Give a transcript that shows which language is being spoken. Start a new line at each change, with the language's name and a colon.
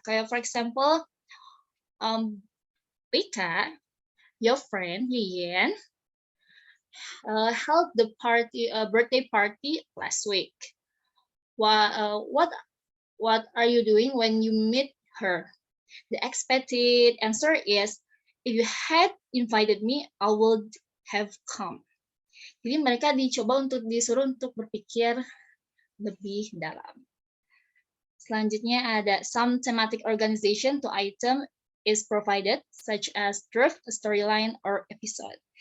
English: Kayak for example, Rika, your friend Yian, held the birthday party last week. What are you doing when you meet her? The expected answer is, if you had invited me, I would have come.
Indonesian: Jadi mereka disuruh untuk berpikir lebih dalam. Selanjutnya ada
English: some thematic organization to item is provided, such as drift, storyline, or episode.